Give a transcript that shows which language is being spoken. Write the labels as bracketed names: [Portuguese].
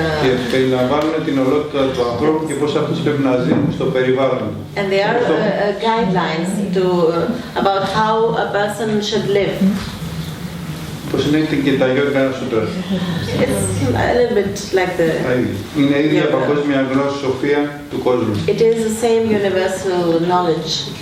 [Greek] Και περιλαμβάνουν την ολότητα του ανθρώπου και πώς αυτός πρέπει να ζει στο περιβάλλον. [English] And there are guidelines about how a person should live. [Greek] Πώς είναι και τα Yoga Sutra. [English] It's a little bit like the. [Greek] Είναι η ίδια παγκόσμια γνώση σοφία του κόσμου. [English] It is the same universal knowledge.